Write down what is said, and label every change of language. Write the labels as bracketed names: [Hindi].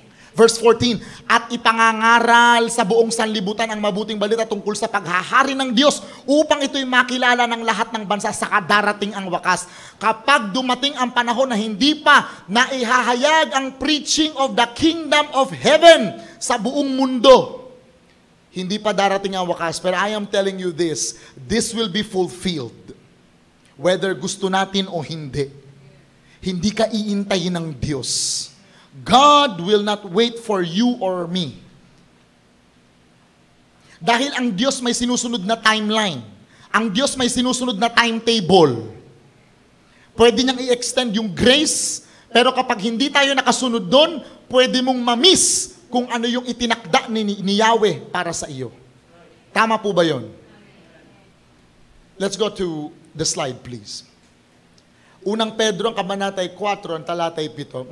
[Filipino] Verse 14, at ipangangaral sa buong sanlibutan ang mabuting balita tungkol sa paghahari ng Diyos upang ito'y makilala ng lahat ng bansa sa darating ang wakas. Kapag dumating ang panahon na hindi pa naihahayag ang [English] preaching of the kingdom of heaven [Filipino] sa buong mundo, hindi pa darating ang wakas. [English] Pero I am telling you this will be fulfilled. [Filipino] Whether gusto natin o hindi. Hindi ka iintayin ng Diyos. [English] God will not wait for you or me. [Filipino] Dahil ang Diyos may sinusunod na timeline. Ang Diyos may sinusunod na timetable. Pwede niyang i-extend yung grace, pero kapag hindi tayo nakasunod doon, pwede mong ma-miss kung ano yung itinakda ni Yahweh para sa iyo. Tama po ba yun? [English] Let's go to the slide, please. [Filipino] Unang Pedro, ang kabanatay 4, ang talatay 7.